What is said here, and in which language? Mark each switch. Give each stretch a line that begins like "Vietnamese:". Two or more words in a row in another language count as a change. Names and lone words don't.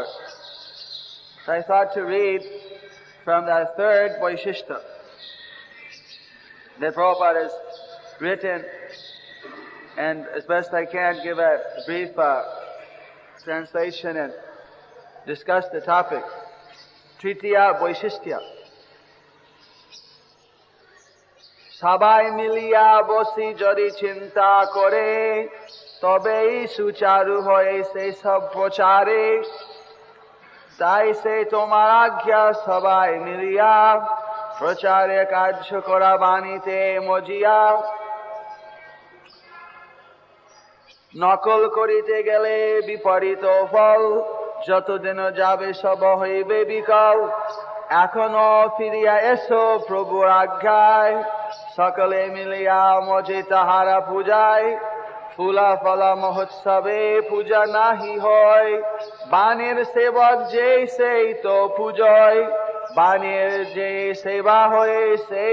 English: So I thought to read from the third Vaisistha that Prabhupada has written, and as best I can give a brief translation and discuss the topic.
Bangla: তৃতীয় বৈশিষ্ট্য. সবাই মিলিয়া বসি যদি চিন্তা করে, তবেই সুচারু হয়ে সে সব প্রচারে, তাই সে তোমার আজ্ঞা সবাই মিলিয়া, প্রচারে কার্য করা বাণীতে মজিয়া. নকল করিতে গেলে বিপরীত ফল, যতদিন যাবে সব হইবে বিকাল, এখনো ফিরিয়া এসো প্রভুর আজ্ঞায়, সকলে মিলিয়া মজে তাহারা পূজায়, ফুলা ফলা মহোৎসবে পূজা নাহি হয়, বাণীর সেবক যে সেই তো পূজয়, বাণীর যে সেবা হয়ে সেই